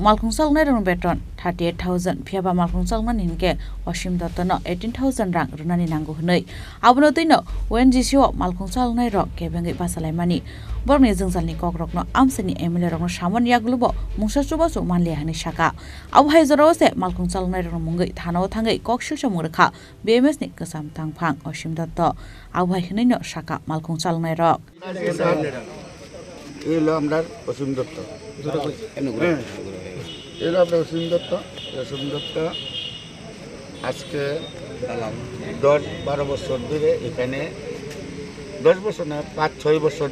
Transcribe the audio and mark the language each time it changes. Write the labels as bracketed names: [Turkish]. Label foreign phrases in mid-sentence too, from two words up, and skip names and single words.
[Kok Borok] malkhung salnai rok beton 38,000 phiaba malkhung salman hinke Osim Dotto no 18,000 rang runani nango hnei abono tino ONGC o malkhung salnai rok kebengai basalai mani borni jungsalni kokrokno amsani MLA rokno samon yaglubo mungsa chubasu manle hani saka abu haizarose malkhung salnai rok mungai thanao thangai koksil samurkha BMS ni kesam tangphang Osim Dotto abu hainai no saka malkhung salnai rok [Bangla] এলো আমরা অসীম দত্ত এলো আমরা অসীম দত্ত আজকে 10-12 বছর ধরে এখানে 10 বছর না 5-6 বছর